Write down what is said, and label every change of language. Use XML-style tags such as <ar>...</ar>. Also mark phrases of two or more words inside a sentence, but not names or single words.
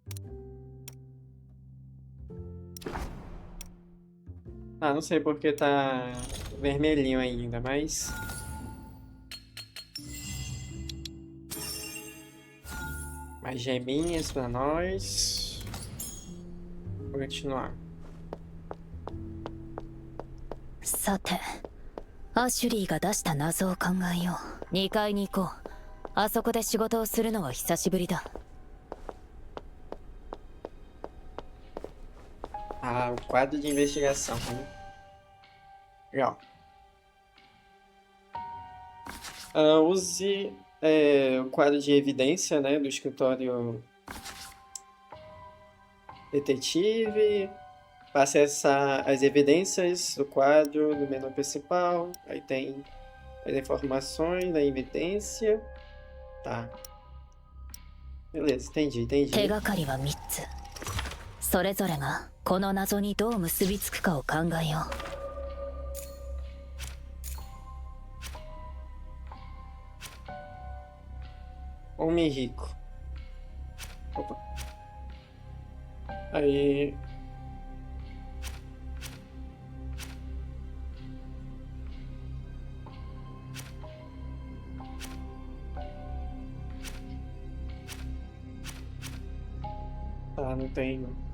<pt>Ah, não sei porque tá vermelhinho ainda, mas... Mais geminhas pra nós. Vou continuar.</pt> <ja>さて、アシュリーが出した謎を考えよう。2階に行こう。あそこで仕事をするのは久しぶりだ。</ja> <pt>Ah, o quadro de investigação. Legal. Use o quadro de evidência, né, do escritório detetive. Passe as evidências do quadro no menu principal. Aí tem as informações da evidência. Tá. Beleza, entendi.</pt> <ja>手がかりは3つ。それぞれがこの謎にどう結びつくかを考えよう。</ja> <pt>Homem rico. Opa. Aí. Tá, não tem.</pt>